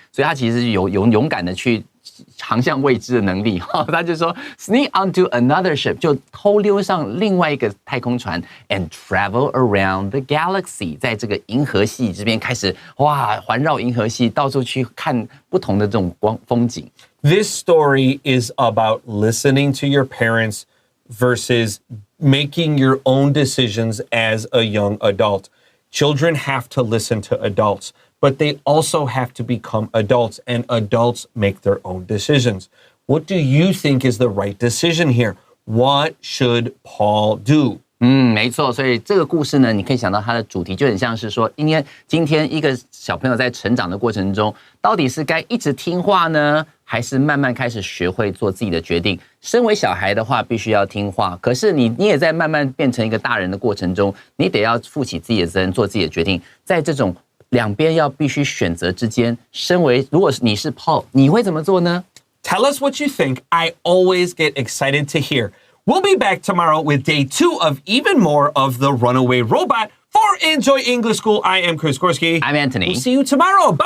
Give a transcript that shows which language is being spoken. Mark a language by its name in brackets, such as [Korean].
[Chinese] 所以他其实有勇敢的去航向未知的能力。他就说 [English] sneak onto another ship， [Chinese] 就偷溜上另外一个太空船 ， [English] and travel around the galaxy， [Chinese] 在这个银河系这边开始环绕银河系，到处去看不同的这种风景。 [English] This story is about listening to your parents versus making your own decisions as a young adult. Children have to listen to adults, but they also have to become adults, and adults make their own decisions. What do you think is the right decision here? What should Paul do? [Chinese] 没错，所以这个故事呢，你可以想到它的主题就很像是说，今天一个小朋友在成长的过程中，到底是该一直听话呢，还是慢慢开始学会做自己的决定？身为小孩的话，必须要听话，可是你也在慢慢变成一个大人的过程中，你得要负起自己的责任，做自己的决定。在这种两边要必须选择之间，如果你是 Paul， 你会怎么做呢？ [English] Tell us what you think. I always get excited to hear. We'll be back tomorrow with day 2 of even more of The Runaway Robot. For Enjoy English School, I am Chris Gorski. I'm Anthony. We'll see you tomorrow. Bye-bye.